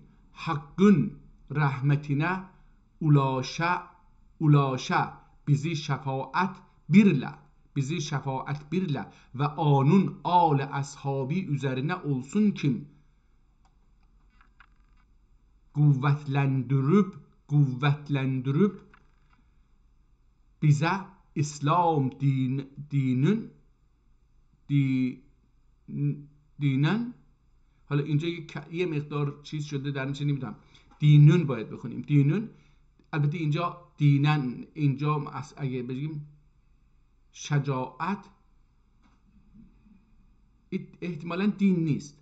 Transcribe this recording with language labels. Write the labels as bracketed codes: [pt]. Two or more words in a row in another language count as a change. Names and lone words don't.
[tr] Hakkın rahmetine ulaşa bizi şefaat birle ve onun âl ashabi üzerine olsun kim? Kuvvetlendirip bize İslam dinen. [fa] حالا اینجا یه مقدار چیز شده در نمیشه، نمیدونم دینون باید بخونیم. دینون البته اینجا دینن، اینجا اگه بگیم شجاعت احتمالاً دین نیست.